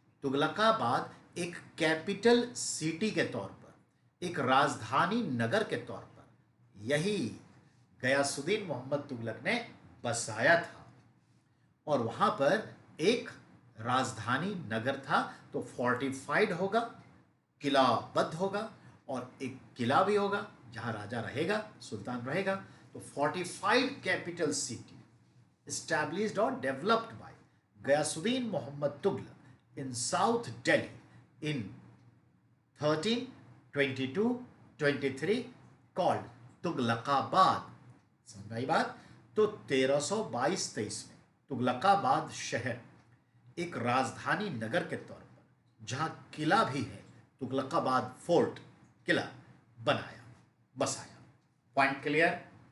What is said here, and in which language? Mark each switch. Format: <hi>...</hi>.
<hi>तुगलकाबाद एक capital city के तौर पर, एक राजधानी नगर के तौर पर यही गयासुद्दीन मोहम्मद तुगलक ने बसाया था। और वहां पर एक राजधानी नगर था, तो फोर्टिफाइड होगा, किलाबद्ध होगा, और एक किला भी होगा जहां राजा रहेगा, सुल्तान रहेगा। तो</hi> <en>Fortified capital city established or developed by Ghayasuddin Muhammad Tughlaq in South Delhi in 1322-23 called Tughlakabad.</en> <hi>समझ आई बात। तो 1322-23 में तुगलकाबाद शहर एक राजधानी नगर के तौर पर, जहां किला भी है, तुगलकाबाद फोर्ट किला बनाया, बसाया। Point clear?</hi>